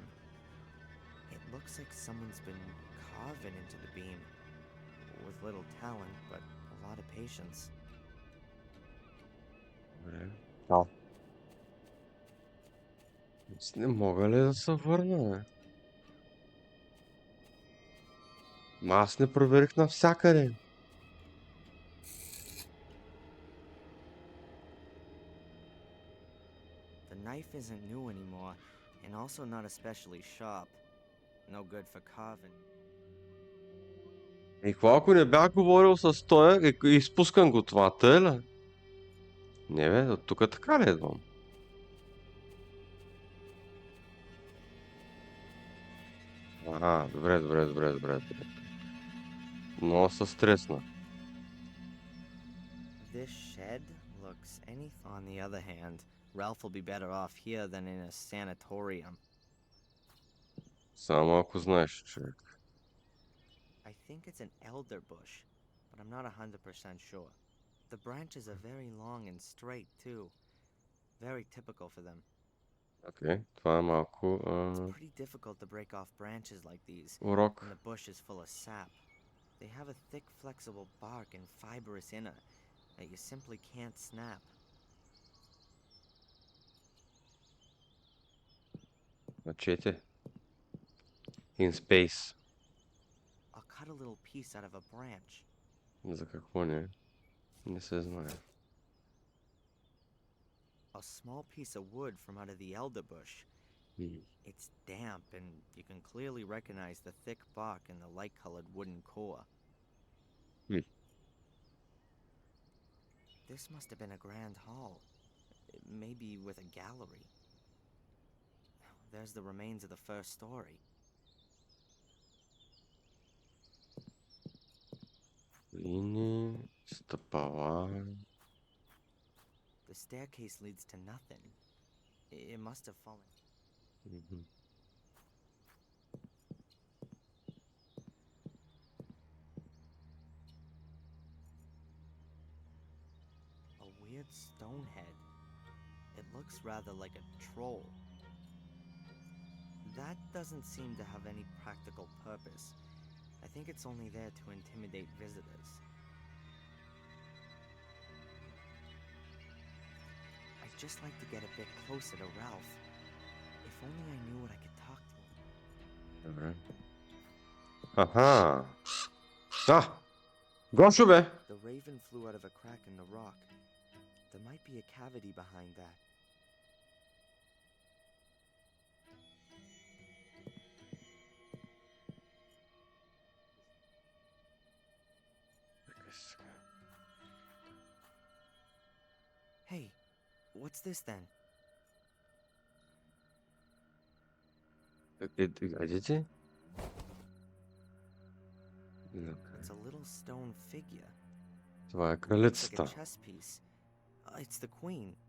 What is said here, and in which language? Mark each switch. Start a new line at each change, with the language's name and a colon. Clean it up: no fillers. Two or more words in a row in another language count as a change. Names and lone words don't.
English: It looks like someone's been carving into the beam. With little talent, but a lot of patience.
Bulgarian: Добре. Чао. Не мога ли да се върна, бе? Ма аз не проверих навсякъде.
English: The knife isn't new anymore, and also not especially sharp. No good for carving.
Bulgarian: И какво ако не бях говорил с тоя и изпускам го това, тъй ли? Не бе, от тук така ли идвам? Добре. Много се стресна.
English: This shed looks anything. On the other hand, Ralph will be better off here than in a sanatorium.
Bulgarian: Само ако знаеш, човек.
English: I think it's an elder bush, but I'm not 100% sure. The branches are very long and straight, too. Very typical for them.
Bulgarian: Окей, това е малко
English: It's pretty difficult to break off branches like these
Bulgarian: урок.
English: when the bush is full of sap. They have a thick, flexible bark and fibrous inner that you simply can't snap.
Bulgarian: Мачете.
English: In space. I'll cut a little piece out of a branch.
Bulgarian: За какво не? Не се знае.
English: A small piece of wood from out of the elder bush. It's damp, and you can clearly recognize the thick bark and the light-colored wooden core. This must have been a grand hall, maybe with a gallery. There's the remains of the first story.
Bulgarian: Линии, стъпала.
English: The staircase leads to nothing. It must have fallen. A weird stone head. It looks rather like a troll. That doesn't seem to have any practical purpose. I think it's only there to intimidate visitors. I'd just like to get a bit closer to Ralph. If only I knew what I could talk to him.
Bulgarian: Добре. Аха. Гошо бе!
English: The raven flew out of a crack in the rock. There might be a cavity behind that. Hey, what's this then?
Bulgarian: Видите?
English: It's a little stone figure.
Bulgarian: Това е
English: It's like a
Bulgarian: кралицата.
English: chess piece. It's the queen.